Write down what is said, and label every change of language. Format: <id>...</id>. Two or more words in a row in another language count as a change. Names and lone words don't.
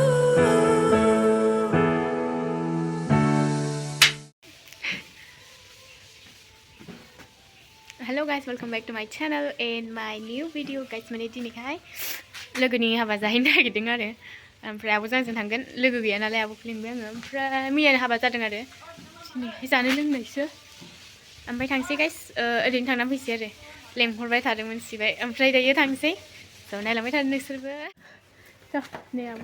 <en>Hello guys, welcome back to my channel and my new video guys.</en> <brx>Mane dinihai लोगोनि हाबा जाहैनो नागिरदों आरो ओमफ्राय आब'जों आंजों थांगोन लोगो गैया नालाय आब'खौ लिंबाय आङो ओमफ्राय मैयानो हाबा जादों आरो दिनैहाय जानो लोंनायसो ओमफ्राय थांसै गाइस ओरैनो थांना फैसै आरो लेंहरबाय थादों मोनसिबाय ओमफ्राय दायो थांसै स' नायलांबाय थादों नोंसोरबो स' नै आब'</brx>